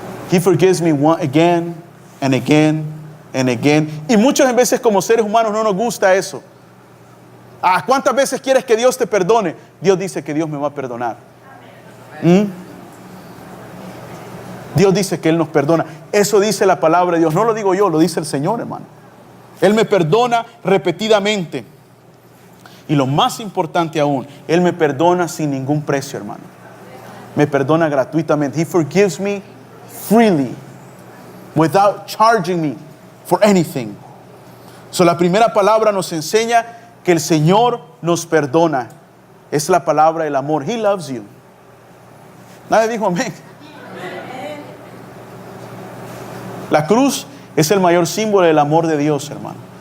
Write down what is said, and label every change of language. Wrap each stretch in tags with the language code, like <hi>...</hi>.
<en>He forgives me again and again and again.</en> <es>Y muchas veces como seres humanos no nos gusta eso. ¿Cuántas veces quieres que Dios te perdone? Dios dice que Dios me va a perdonar. Dios dice que Él nos perdona. Eso dice la palabra de Dios. No lo digo yo, lo dice el Señor, hermano. Él me perdona repetidamente. Y lo más importante aún, Él me perdona sin ningún precio, hermano. Me perdona gratuitamente.</es> <en>He forgives me freely, without charging me for anything.</en> <es>La primera palabra nos enseña que el Señor nos perdona. Es la palabra del amor.</es> <en>He loves you.</en> <es>Nadie dijo amén. La cruz es el mayor símbolo del amor de Dios, hermano.</es>